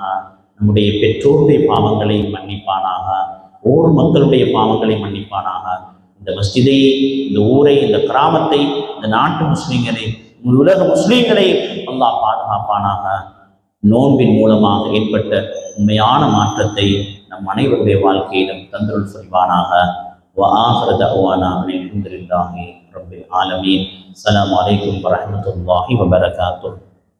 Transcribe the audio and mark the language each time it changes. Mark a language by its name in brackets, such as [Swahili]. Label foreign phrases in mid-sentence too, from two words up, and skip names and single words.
[Tamil] நம்முடைய பெற்றோருடைய பாவங்களை மன்னிப்பானாக, ஊர் மக்களுடைய பாவங்களை மன்னிப்பானாக. இந்த மஸ்ஜிதை, இந்த ஊரை, இந்த கிராமத்தை, இந்த நாட்டு முஸ்லீம்களை, உலக முஸ்லீம்களை அல்லாஹ் பாதுகாப்பானாக. நோன்பின் மூலமாக ஏற்பட்ட உண்மையான மாற்றத்தை நம் அனைவருடைய வாழ்க்கையிலும் தந்தருள் புரிவானாக. [Arabic] وآخر دعوانا أن الحمد لله رب العالمين. السلام عليكم ورحمة الله وبركاته.